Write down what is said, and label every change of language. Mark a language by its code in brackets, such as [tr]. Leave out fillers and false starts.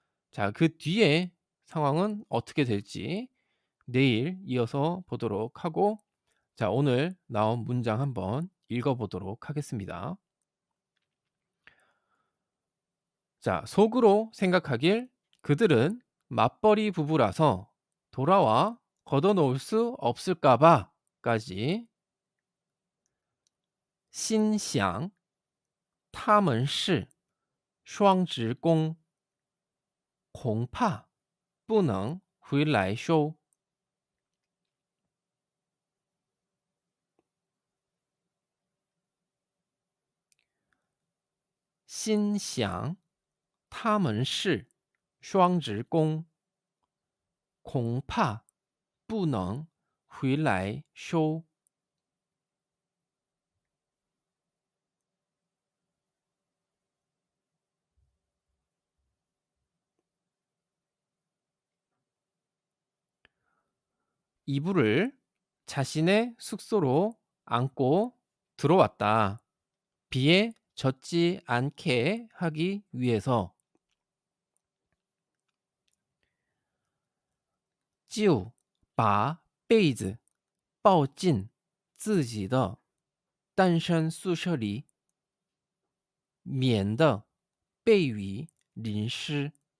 [ko] 자, 그 뒤에 상황은 어떻게 될지 내일 이어서 보도록 하고, 자, 오늘 나온 문장 한번 읽어 보도록 하겠습니다. 자, 속으로 생각하길 그들은 맞벌이 부부라서 돌아와 걷어놓을 수 없을까 봐까지. [zh] 心想他们是双职工，恐怕不能回来收。心想他们是双职工，恐怕不能回来收。 [ko] 이불을 자신의 숙소로 안고 들어왔다. 비에 젖지 않게 하기 위해서. [zh] 就把被子抱进自己的单身宿舍里，免得被雨淋湿。